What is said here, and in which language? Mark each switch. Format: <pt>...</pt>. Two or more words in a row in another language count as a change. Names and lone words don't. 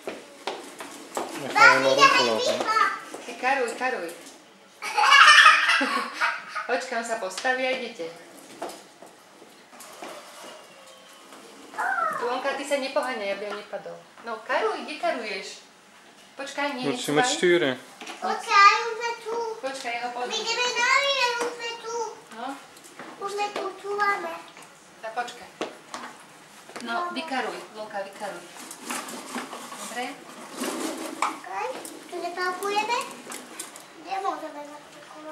<sk>Ty karuj. Počkám sa postaví a idete. Lonka, ty sa nepoháňaj, aby on nepadol. No, karuj, kde karuješ? Počkaj, nie,</sk> <nl>Moet je met sturen.</nl> <sk>Počkaj, ja ho podľa. No? Tak počkaj. No, vykaruj, Lonka, vykaruj. Dobre? Tu nepalkujeme? Kde môžeme napalkovať?</sk>